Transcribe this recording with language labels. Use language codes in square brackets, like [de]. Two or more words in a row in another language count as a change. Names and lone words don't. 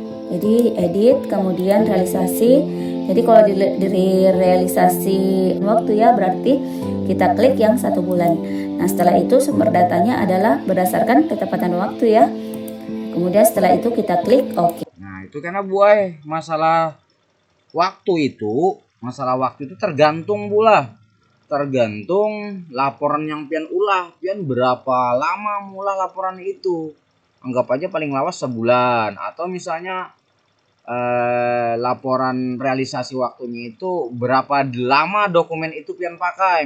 [id] Jadi edit kemudian realisasi. Jadi kalau di realisasi waktu ya berarti kita klik yang 1 bulan. Nah setelah itu sumber datanya adalah berdasarkan ketepatan waktu ya. Kemudian setelah itu kita klik OK. [bjn] Nah itu karena buai masalah waktu itu tergantung pula. Tergantung laporan yang pian ulah, pian berapa lama mulah laporan itu. Anggap aja paling lawas sebulan, atau misalnya laporan realisasi waktunya itu berapa lama dokumen itu pian pakai.